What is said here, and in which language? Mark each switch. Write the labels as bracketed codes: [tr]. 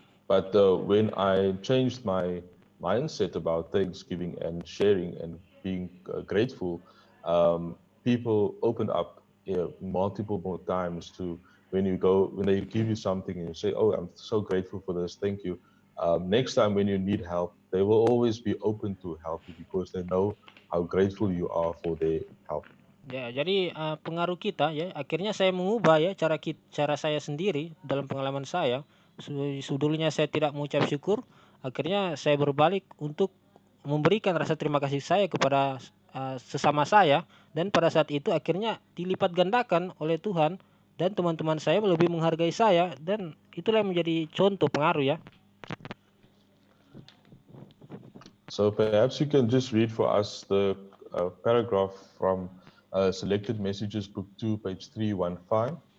[en] But when I changed my mindset about thanksgiving and sharing and being grateful, people opened up multiple more times to when they give you something and you say, "Oh, I'm so grateful for this, thank you." Next time when you need help, they will always be open to help you because they know how grateful you are for their help. [id] Ya, jadi pengaruh kita ya akhirnya saya mengubah ya cara saya sendiri dalam pengalaman saya. Dulunya saya tidak mengucap syukur, akhirnya saya berbalik untuk memberikan rasa terima kasih saya kepada sesama saya, dan pada saat itu akhirnya dilipat gandakan oleh Tuhan dan teman-teman saya lebih menghargai saya, dan itulah yang menjadi contoh pengaruh ya. [en] So perhaps you can just read for us the paragraph from Selected Messages, Book 2, page 315.